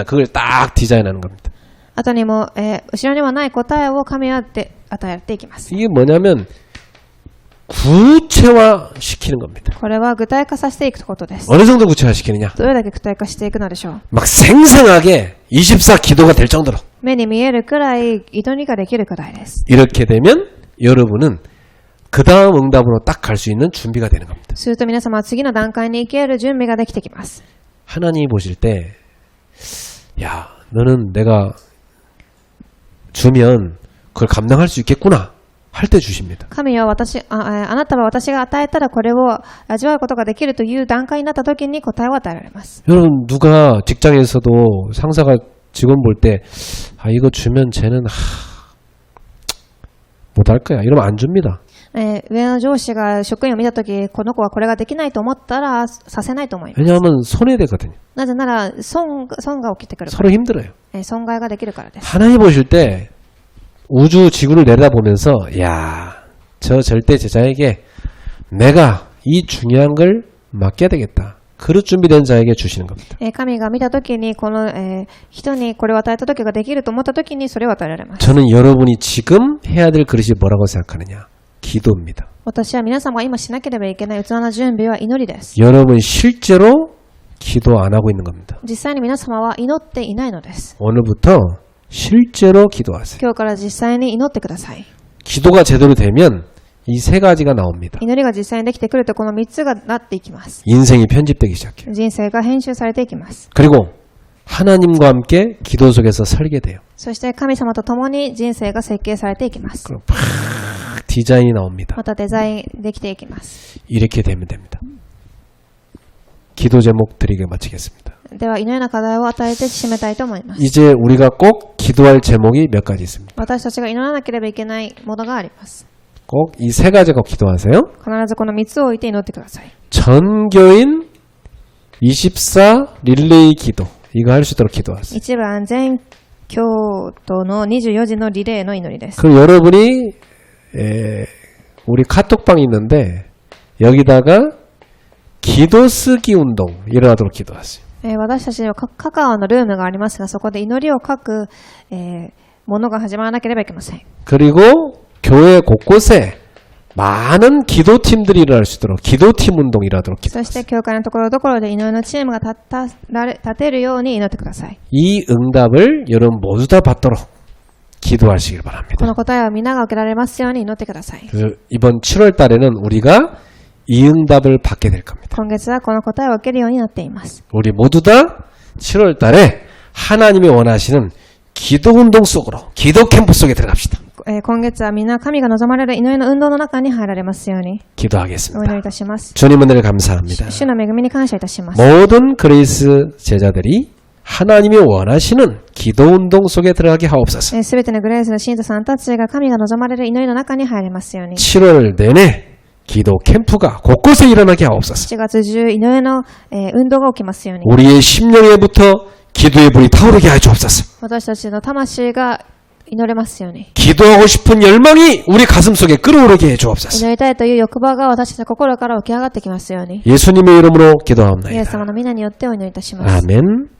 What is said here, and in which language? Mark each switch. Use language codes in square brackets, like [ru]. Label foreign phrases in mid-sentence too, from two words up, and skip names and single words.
[ko] 그걸 딱 디자인하는 겁니다. [ja] 後にも、後ろにはない答えを神は与えていきます。 [ko] 이게 뭐냐면 구체화 시키는 겁니다. [ja] これは具体化させていくことです。 [ko] 어느 정도 구체화 시키느냐? [ja] どれだけ具体化していくのでしょう。 [ko] 막 생생하게 24 기도가 될 정도로 [ja] 目に見えるくらい祈りができるくらいです。 [ko] 이렇게 되면 여러분은 그 다음 응답으로 딱 갈 수 있는 준비가 되는 겁니다. [ja] すると皆様は次の段階に行ける準備ができてきます。 [ko] 하나님이 보실 때, 야, 너는 내가 주면 그걸 감당할 수 있겠구나 할 때 주십니다. [ja] 神はあなたは私が与えたらこれを味わうことができるという段階になった時に答えを与えられます。 [ko] 여러분 누가 직장에서도 상사가 직원 볼 때, 아 이거 주면 쟤는 못할 거야 이러면 안 줍니다. [ja] 上の上司が職員を見た時この子はこれができないと思ったらさせないと思います。 [ko] 왜냐하면 손해되거든요. [ja] なぜなら損が起きてくるか [ko] 서로 힘들어요. [ja] ら、損害ができるからです。 [ko] 하나님 보실 때 우주 지구를 내다보면서 야, 저 절대 제자에게 내가 이 중요한 걸 맡겨야 되겠다. 그릇 준비된 자에게 주시는 겁니다. [ja] 神が見た時にこの、人にこれを与えた時ができると思った時にそれを与えられます。 [ko] 저는 여러분이 지금 해야 될 그릇이 뭐라고 생각하느냐? 기도입니다. [ja] 私は皆様が今しなければいけない器の準備は祈りです。 [ko] 여러분 실제로 기도 안 하고 있는 겁니다. [ja] 実際に皆様は祈っていないのです。 [ko] 오늘부터 실제로 기도하세요. [ja] 今日から実際に祈ってください。 [ko] 기도가 제대로 되면 이 세 가지가 나옵니다. [ja] 祈りが実際にできてくるとこの3つがなっていきます。 [ko] 인생이 편집되기 시작해요. [ja] 人生が編集されていきます。 [ko] 그리고 하나님과 함께 기도 속에서 설계돼요. [ja] そして神様と共に人生が設計されていきます。 [ko] 그럼 팍 디자인이 나옵니다. [ja] またデザインできていきます。 [ko] 이렇게 되면 됩니다. 기도 제목 드리게 마치겠습니다. [ja] では祈りの課題を与えて締めたいと思います。 [ko] 이제 우리가 꼭 기도할 제목이 몇 가지 있습니다. [ja] 私たちが祈らなければいけないものがあります。 [ko] 꼭 이 세 가지 꼭 기도하세요. [ja] 必ずこの3つを置いて祈ってください。 [ko] 전교인 24 릴레이 기도. 이거 할 수 있도록 기도하세요. [ja] 1 番全教徒の24時のリレーの祈りです。 [ko] 그럼 여러분이 우리 카톡방이 있는데 여기다가 기도 쓰기 운동 일어나도록 기도하세요. [ja] 私たちはカカオのルームがありますが、そこで祈りを書く、ものが始まらなければいけません。 [ko] 그리고 교회 곳곳에 많은 기도팀들이 일어날 수 있도록 기도팀 운동 일어나도록 [ja] そし [ko] 기도하세요. [ja] て教会のところどころで祈りのチームが立てるように祈ってください。 [ko] 이 응답을 여러분 모두 다 받도록 기도하시길 [ja] こ [ko] 바랍니다. [ja] の答えを皆が受けられますように祈ってください。 [ko] 그래서 이번 7월 달에는 우리가 이 응답을 받게 될 겁니다. [ja] 今月はこの答えを受けるようになっています。 [ko] 우리 모두 다 7월 달에 하나님이 원하시는 기도 운동 속으로 기도 캠프 속에 들어갑시다. [ja] 今月はみんな神が望まれる祈りの運動の中に入られますように [ko] 기도하겠습니다. [ja] お祈りいたします。 [ko] 주님 은혜를 감사합니다. [ja] 主の恵みに感謝いたします。 [ko] 모든 그레이스 제자들이 하나님이 원하시는 기도 운동 속에 들어가게 하옵소서. [ja] すべてのグレースの信徒さんたちが神が望まれる祈りの中に入れますように。 [ko] 7월 내내 기도 캠프가 곳곳에 일어나게 하옵소서. [ja] 7 月中祈りの、運動が起きますように。 [ko] 우리의 심령에부터 기도의 불이 타오르게 하여 주옵소서. [ja] 私たちの魂が祈れますように。 [ko] 기도하고 싶은 열망이 우리 가슴 속에 끓어오르게 해 주옵소서. [ja] 祈りたいという欲望が私たちの心から浮き上がってきますように。 [ko] 예수님의 이름으로 [ja] イエ [ko] 기도하옵나이다. [ja] ス様の皆によってお祈りいたします。 [ko] 아멘.